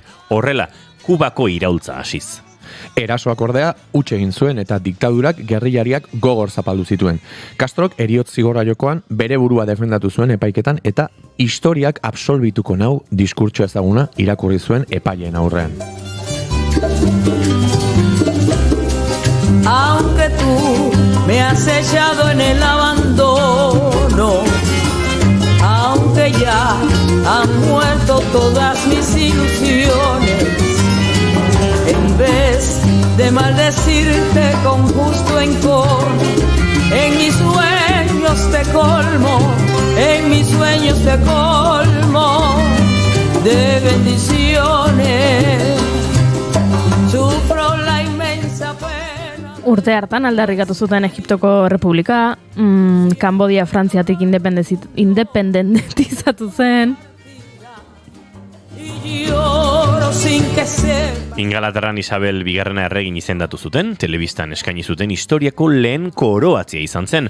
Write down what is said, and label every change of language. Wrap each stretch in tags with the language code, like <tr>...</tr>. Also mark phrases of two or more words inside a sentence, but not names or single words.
<eu>Horrela, Kubako iraultza hasiz. Erasoak ordea huts egin zuen eta diktadurak gerrillariak gogor zapaldu zituen. Castrok heriotz zigorra jokoan bere burua defendatu zuen epaiketan eta historiak absolbituko nau diskurtso ezaguna irakurri zuen epaileen aurrean.</eu> <es>Aunque tú me has echado en el abandono, aunque ya han muerto todas mis ilusiones, en vez de maldecirte con justo encono, en mis sueños te colmo, en mis sueños te colmo de bendiciones. Sufro la inmensa pena.</es> <eu>Urte hartan aldarrikatu zuten Egiptoko Republika, Kambodia Frantziatik independentizatu zen. Ingalaterran Isabel bigarrena erregin izendatu zuten, telebistan eskaini zuten historiako lehen koroatzea izan zen.</eu>